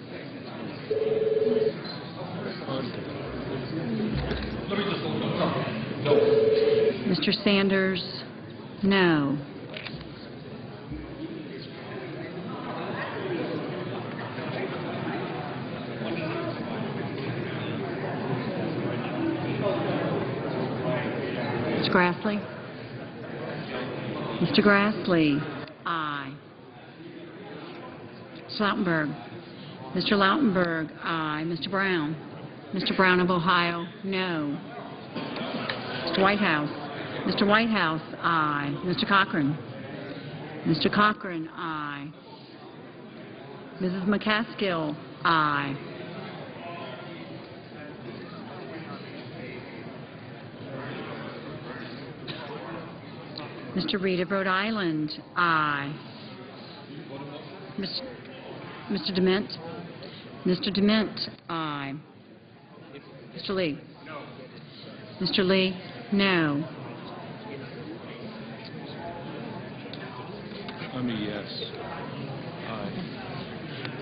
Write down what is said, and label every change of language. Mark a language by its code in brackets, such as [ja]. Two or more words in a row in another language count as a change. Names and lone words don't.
[en] Mr. Sanders, no. Mr. Grassley? Mr. Grassley, aye. Mr. Lautenberg? Mr. Lautenberg, aye. Mr. Brown? Mr. Brown of Ohio, no. Mr. Whitehouse? Mr. Whitehouse, aye. Mr. Cochran? Mr. Cochran, aye. Mrs. McCaskill, aye. Mr. Reed of Rhode Island, aye. Mr. Dement? Mr. Dement, aye. Mr. Lee? Mr. Lee, no. I'm a yes. Aye.